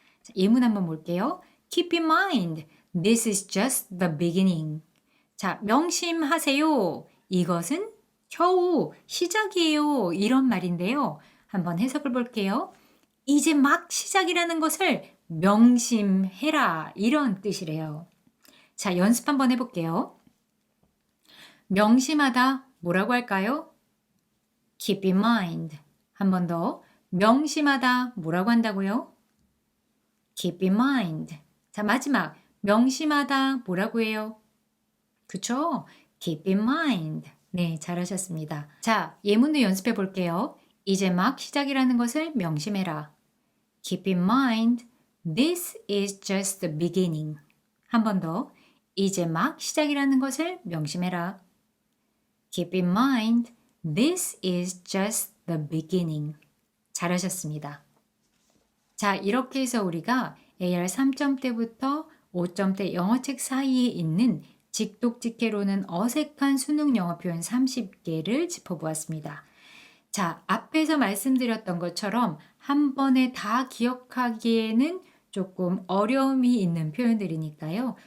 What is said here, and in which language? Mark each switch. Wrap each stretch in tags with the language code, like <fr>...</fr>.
<ko>자, 예문 한번 볼게요.</ko> <en>Keep in mind, this is just the beginning.</en> <ko>자, 명심하세요. 이것은 겨우 시작이에요. 이런 말인데요. 한번 해석을 볼게요. 이제 막 시작이라는 것을 명심해라. 이런 뜻이래요. 자, 연습 한번 해볼게요. 명심하다 뭐라고 할까요? Keep in mind. 한 번 더. 명심하다 뭐라고 한다고요? Keep in mind. 자, 마지막. 명심하다 뭐라고 해요? 그쵸?</ko> <en>Keep in mind.</en> <ko>네, 잘하셨습니다. 자, 예문도 연습해 볼게요. 이제 막 시작이라는 것을 명심해라.</ko> <en>Keep in mind. This is just the beginning.</en> <ko>한 번 더. 이제 막 시작이라는 것을 명심해라.</ko> <en>Keep in mind. This is just the beginning.</en> <ko>잘하셨습니다. 자, 이렇게 해서 우리가 AR 3점대부터 5점대 영어책 사이에 있는 직독직해로는 어색한 수능 영어 표현 30개를 짚어보았습니다. 자, 앞에서 말씀드렸던 것처럼 한 번에 다 기억하기에는 조금 어려움이 있는 표현들이니까요.</ko>